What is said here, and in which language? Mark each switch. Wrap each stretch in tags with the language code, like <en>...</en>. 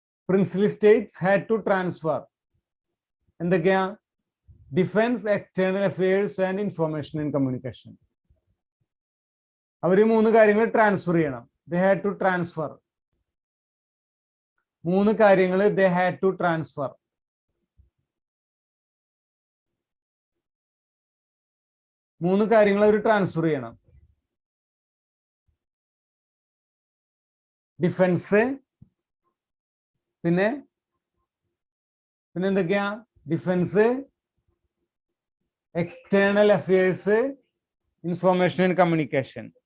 <en>princely states had to transfer</en> <ml>എന്തൊക്കെയാ?</ml> <en>Defence, external affairs and information and communication.</en> <ml>അവർ 3 കാര്യങ്ങൾ transfer ചെയ്യണം.</ml> <en>they had to transfer.</en> <ml>3 കാര്യങ്ങൾ</ml> <en>they had to transfer.</en> <ml>മൂന്ന് കാര്യങ്ങൾ അവർ transfer ചെയ്യണം. Defence, പിന്നെ എന്തൊക്കെയാ?</ml> <en>Defence, external affairs, information and communication.</en>